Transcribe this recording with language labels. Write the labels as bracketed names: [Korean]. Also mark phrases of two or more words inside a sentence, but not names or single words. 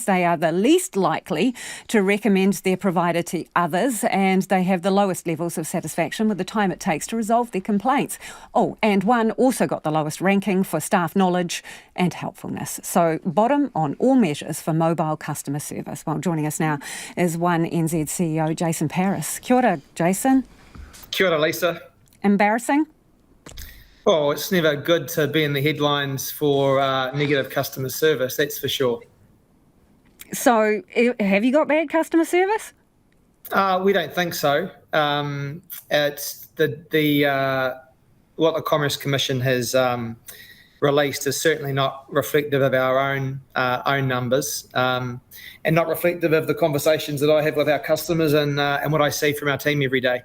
[English] They are the least likely to recommend their provider to others, and they have the lowest levels of satisfaction with the time it takes to resolve their complaints. Oh, and One also got the lowest ranking for staff knowledge and helpfulness. So bottom on all measures for mobile customer service. Well, joining us now is One NZ CEO Jason Paris. [Māori] Kia ora, Jason. Kia ora, Lisa. [English] Embarrassing? Oh, it's never good to be in the headlines for negative customer service, that's for sure. So have you got bad customer service? We don't think so. It's what the Commerce Commission has released is certainly not reflective of our own numbers, and not reflective of the conversations that I have with our customers and what I see from our team every day.